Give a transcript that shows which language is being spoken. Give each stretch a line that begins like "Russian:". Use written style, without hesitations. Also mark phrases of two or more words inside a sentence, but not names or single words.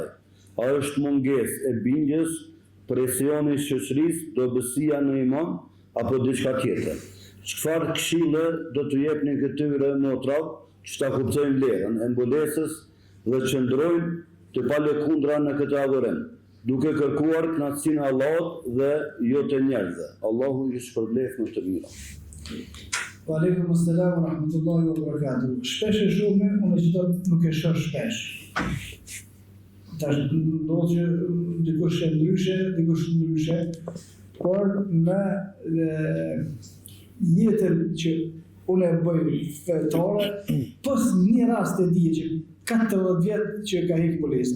Albanian: A është mungesë e bindjes, presioni i shoqërisë, dobësia në iman apo diçka tjetër? Çfarë këshille do të jepni këtyre motrave që ta kuptojnë vlerën e mbulesës dhe qëndrojnë të palëkundra në këtë adhurim, duke kërkuar kënaqësinë e Allahut dhe jo të njerëzve. Allahu ju shpërbleft në të mira.
Arabic: وعليكم السلام ورحمة الله وبركاته.
Albanian: Shpesh e shumë, unë që nuk e shoh shpesh. Tash ndodh që dikush e ndryshe, por në jetën që unë e bëj fetare, pos një rast e di që 14 vjetë që ka hekë mbulesën.